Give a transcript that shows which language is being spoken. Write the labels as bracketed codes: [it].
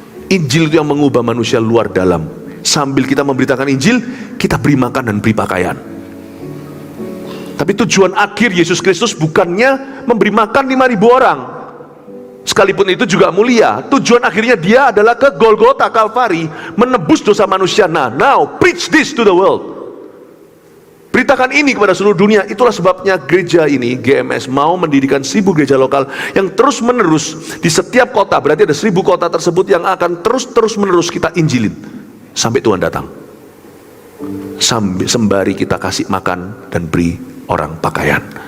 [id] Injil itu yang mengubah manusia luar dalam. Sambil kita memberitakan Injil, kita beri makan dan beri pakaian. Tapi tujuan akhir Yesus Kristus bukannya memberi makan 5.000 orang. Sekalipun itu juga mulia, tujuan akhirnya dia adalah ke Golgota, Kalvari, menebus dosa manusia. [en] Nah, now preach this to the world. [id] Beritakan ini kepada seluruh dunia. Itulah sebabnya gereja ini, GMS, mau mendirikan 1000 gereja lokal yang terus menerus di setiap kota. Berarti ada 1000 kota tersebut yang akan terus menerus kita injilin sampai Tuhan datang. Sembari kita kasih makan dan beri orang pakaian.